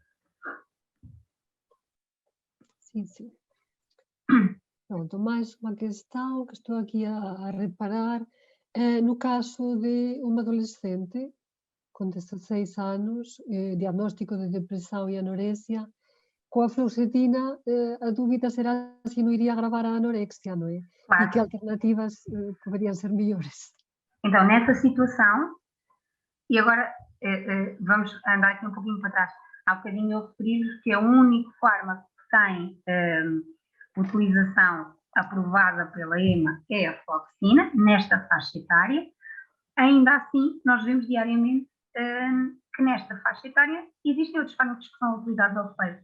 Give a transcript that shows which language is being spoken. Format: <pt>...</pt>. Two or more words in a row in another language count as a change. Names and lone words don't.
<pt>Sim. Pronto, mais uma questão que estou aqui a reparar. No caso de uma adolescente com 16 anos, diagnóstico de depressão e anorexia,</pt> <gl>coa fluoxetina a dúbida será se non iría agravar a anorexia, non é? Claro. E que alternativas poderian ser mellores.</gl> <pt>Então, nessa situação, e agora vamos andar aqui um pouquinho para trás. Há bocadinho eu referi que é o único fármaco que tem utilização aprovada pela EMA é a fluoxetina, nesta faixa etária. Ainda assim, nós vemos diariamente que nesta faixa etária existem outros fármacos que são utilizados ao efeito.</pt>